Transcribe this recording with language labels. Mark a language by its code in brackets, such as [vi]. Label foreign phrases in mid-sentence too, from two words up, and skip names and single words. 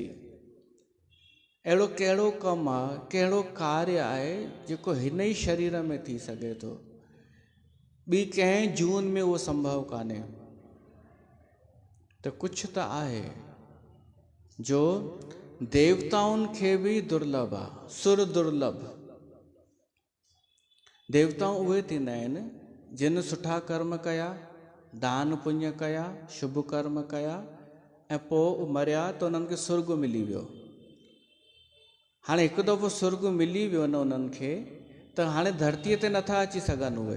[sd] अहिड़ो कहिड़ो कमु आहे, कहिड़ो कार्य आहे जेको हिन ई शरीर में थी सघे थो, ॿी कंहिं जून में उहो संभव कान्हे। त कुझु त आहे जो देवताउनि खे बि दुर्लभ आहे, [awa] सुर दुर्लभ। [sd] देवता उहे थींदा आहिनि जिन सुठा कर्म कया, दान पुण्य कया, शुभ कर्म कया ऐं पोइ मरिया त उन्हनि खे सुर्ग मिली वियो। हाणे हिकु दफ़ो सुर्ग मिली वियो न उन्हनि खे, त हाणे धरतीअ ते नथा अची सघनि उहे।